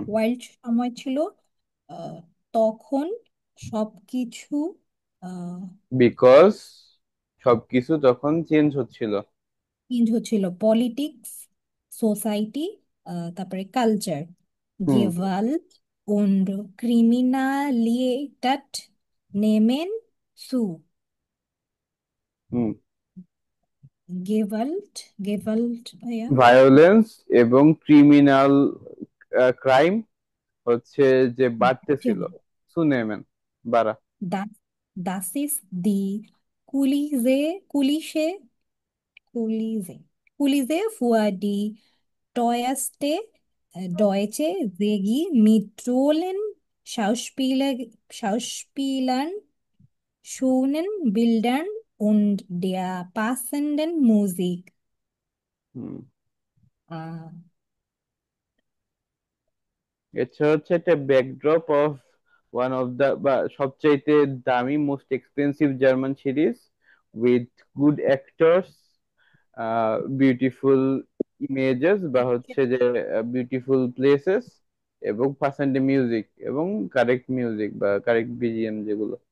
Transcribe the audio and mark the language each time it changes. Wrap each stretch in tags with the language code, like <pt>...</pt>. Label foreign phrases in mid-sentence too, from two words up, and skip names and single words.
<bn>ওয়াইল্ড সময় ছিল, আহ, তখন সবকিছু বিকজ সবকিছু তখন চেঞ্জ হচ্ছিল। চেঞ্জ হচ্ছিল, পলিটিক্স, সোসাইটি, তারপরে কালচার। হুম।</bn> <de>Gewalt und Kriminalität nehmen zu.</de> <bn>হুম।</bn> <de>Gewalt, Gewalt, ja.</de> <bn>ভায়োলেন্স এবং ক্রিমিনাল ক্রাইম হচ্ছে যে বাড়তেছিল। সুনেমেন, বাড়া।</bn> <de>Das, das ist die Kulisse, Kulisse für die teuerste deutsche Regie mit tollen Schauspielern, schönen Bildern und der passenden Musik.</de> <bn>হুম। Ah, এটা হচ্ছে একটা</bn> <en>backdrop of one of the</en> <bn>বা সবচাইতে দামি</bn> <en>most expensive German series with good actors, beautiful images</en> <bn>বা হচ্ছে যে</bn> <en>beautiful places and percent music and correct music or correct BGM যেগুলো।</en>